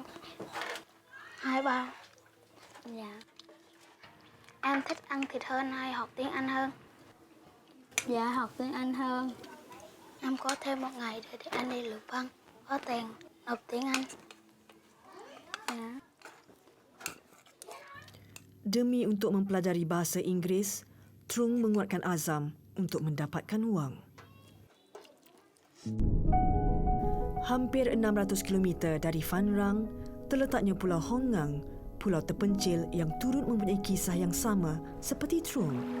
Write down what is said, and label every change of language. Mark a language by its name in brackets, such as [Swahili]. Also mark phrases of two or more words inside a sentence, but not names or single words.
[Vietnamese] 2 bao. Dạ. Em thích ăn thịt hơn hay học tiếng Anh hơn? Dạ, học tiếng Anh hơn. Em có thêm 1 ngày để anh đi lượm phân, có tiền nộp tiếng Anh. Dạ. [Malay] Demi untuk mempelajari bahasa Inggeris, Trung menguatkan azam untuk mendapatkan wang. Hampir 600 km dari Phan Rang, terletaknya Pulau Hong Ngang, pulau terpencil yang turut mempunyai kisah yang sama seperti Trung.